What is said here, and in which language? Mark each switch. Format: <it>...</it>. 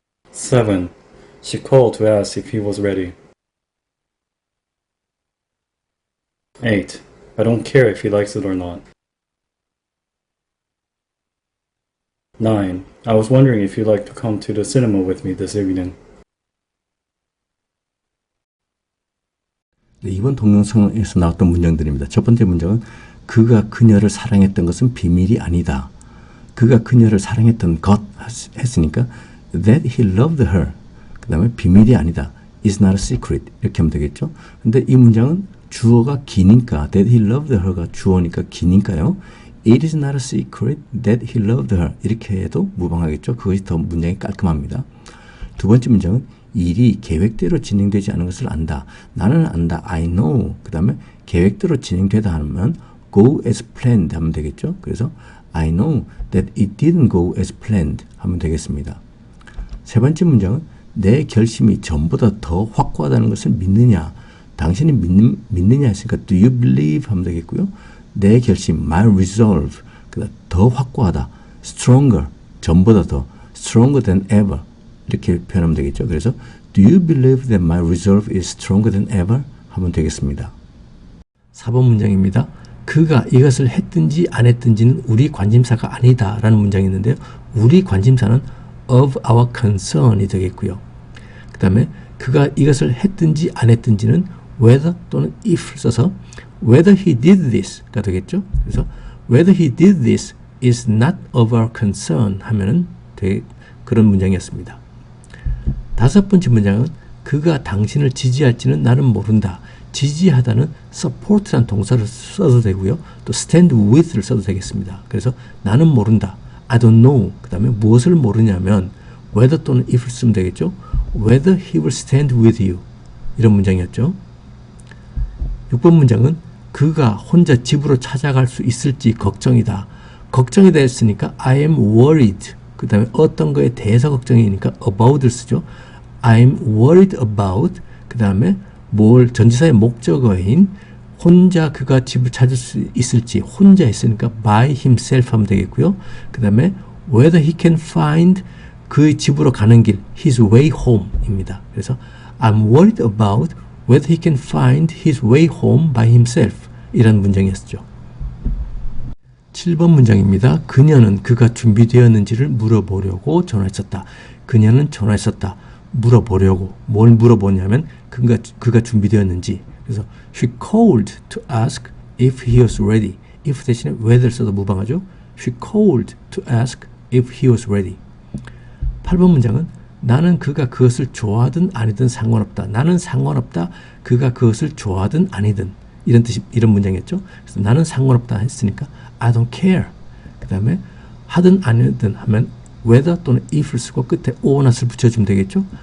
<en>7. She called to ask if he was ready. 8. I don't care if he likes it or not. 9. I was wondering if you'd like to come to the cinema with me this evening.</en> <ko>네, 이번 동영상에서 나왔던 문장들입니다. 첫 번째 문장은 그가 그녀를 사랑했던 것은 비밀이 아니다. 그가 그녀를 사랑했던 것 했으니까</ko> <en>that he loved her.</en> <ko>그 다음에 비밀이 아니다.</ko> <en>is not a secret.</en> <ko>이렇게 하면 되겠죠. 근데 이 문장은 주어가 기니까</ko> <en>that he loved her</en> <ko>가 주어니까 기니까요.</ko> <en>It is not a secret that he loved her.</en> <ko>이렇게 해도 무방하겠죠. 그것이 더 문장이 깔끔합니다. 두 번째 문장은 일이 계획대로 진행되지 않은 것을 안다. 나는 안다.</ko> <en>I know.</en> <ko>그 다음에 계획대로 진행되다 하면</ko> <en>go as planned</en> <ko>하면 되겠죠. 그래서</ko> <en>I know that it didn't go as planned</en> <ko>하면 되겠습니다. 세 번째 문장은 내 결심이 전보다 더 확고하다는 것을 믿느냐. 당신이 믿느냐 했으니까</ko> <en>do you believe</en> <ko>하면 되겠고요. 내 결심,</ko> <en>my resolve,</en> <ko>그다음 더 확고하다, stronger, 전보다 더,</ko> <en>stronger than ever</en> <ko>이렇게 표현하면 되겠죠. 그래서</ko> <en>do you believe that my resolve is stronger than ever</en> <ko>하면 되겠습니다. 4번 문장입니다. 그가 이것을 했든지 안 했든지는 우리 관심사가 아니다 라는 문장이 있는데요. 우리 관심사는</ko> <en>of our concern</en> <ko>이 되겠고요. 그 다음에 그가 이것을 했든지 안 했든지는 whether 또는 if를 써서</ko> <en>whether he did this</en> <ko>가 되겠죠. 그래서</ko> <en>whether he did this is not of our concern</en> <ko>하면은 되게 그런 문장이었습니다. 다섯 번째 문장은 그가 당신을 지지할지는 나는 모른다. 지지하다는 support란 동사를 써도 되고요. 또</ko> <en>stand with</en> <ko>를 써도 되겠습니다. 그래서 나는 모른다.</ko> <en>I don't know.</en> <ko>그 다음에 무엇을 모르냐면 whether 또는 if를 쓰면 되겠죠.</ko> <en>whether he will stand with you.</en> <ko>이런 문장이었죠. 6번 문장은 그가 혼자 집으로 찾아갈 수 있을지 걱정이다. 걱정이 됐으니까</ko> <en>I am worried.</en> <ko>그 다음에 어떤 거에 대해서 걱정이니까 about를 쓰죠.</ko> <en>I am worried about.</en> <ko>그 다음에 뭘 전치사의 목적어인 혼자 그가 집을 찾을 수 있을지 혼자 있으니까</ko> <en>by himself</en> <ko>하면 되겠고요. 그 다음에</ko> <en>whether he can find</en> <ko>그 집으로 가는 길</ko> <en>his way home</en> <ko>입니다. 그래서</ko> <en>I'm worried about whether he can find his way home by himself</en> <ko>이런 문장이었죠. 7번 문장입니다. 그녀는 그가 준비되었는지를 물어보려고 전화했었다. 그녀는 전화했었다. 물어보려고 뭘 물어보냐면 그가 준비되었는지. 그래서</ko> <en>she called to ask if he was ready.</en> <ko>if 대신에 whether 써도 무방하죠.</ko> <en>She called to ask if he was ready.</en> <ko>8번 문장은 나는 그가 그것을 좋아하든 아니든 상관없다. 나는 상관없다. 그가 그것을 좋아하든 아니든 이런 뜻이 이런 문장이었죠. 그래서 나는 상관없다 했으니까</ko> <en>I don't care.</en> <ko>그 다음에 하든 아니든 하면 whether 또는 if를 쓰고 끝에</ko> <en>or not</en> <ko>을 붙여주면 되겠죠.</ko>